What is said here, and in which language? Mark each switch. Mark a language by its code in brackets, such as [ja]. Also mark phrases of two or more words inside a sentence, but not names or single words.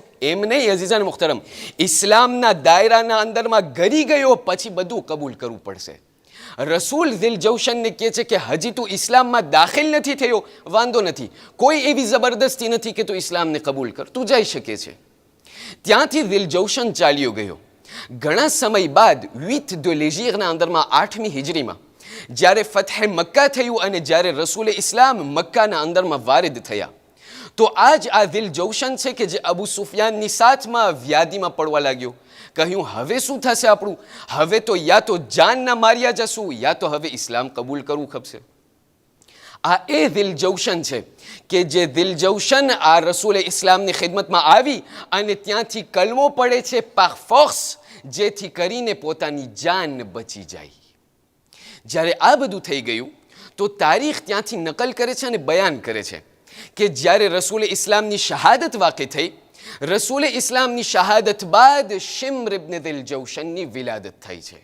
[gu] એમ નહીં અઝીઝાન મુહતરમ, ઇસ્લામના દાયરાના અંદરમાં ગરી ગયો પછી બધું કબૂલ કરવું પડશે. રસૂલ દિલજૌશનને કહે છે કે હજી તું ઇસ્લામમાં દાખલ નથી થયો, વાંધો નથી, કોઈ એવી જબરદસ્તી નથી કે તું ઇસ્લામને કબૂલ કર, તું જઈ શકે છે. ત્યાંથી દિલજૌશન ચાલ્યો ગયો. ઘણા સમય બાદ [fr] 8 de l'Hégire [gu] અંદરમાં 8મી હિજરીમાં જ્યારે ફતહ મક્કા થયું અને જ્યારે રસૂલે ઇસ્લામ મક્કાના અંદરમાં વારિદ થયા, તો આ દિલજૌશન છે કે જે અબુ સુફિયાનની સાથમાં વ્યાધિમાં પડવા લાગ્યો. કહ્યું હવે શું થશે આપણું, હવે તો યા તો જાનના માર્યા જશું યા તો હવે ઇસ્લામ કબૂલ કરવું ખપશે. આ એ દિલજૌશન છે કે જે દિલજૌશન આ રસૂલે ઇસ્લામની ખિદમતમાં આવી અને ત્યાંથી કલમો પડે છે [fr] par force, [gu] જેથી કરીને પોતાની જાન બચી જાય. જ્યારે આ બધું થઈ ગયું તો તારીખ ત્યાંથી નકલ કરે છે અને બયાન કરે છે કે જ્યારે રસૂલે ઇસ્લામની શહાદત વાक़ે થઈ, રસૂલે ઇસ્લામની શહાદત બાદ શિમ્ર ઇબ્ન દિલજૌશનની વિલાદત થઈ છે.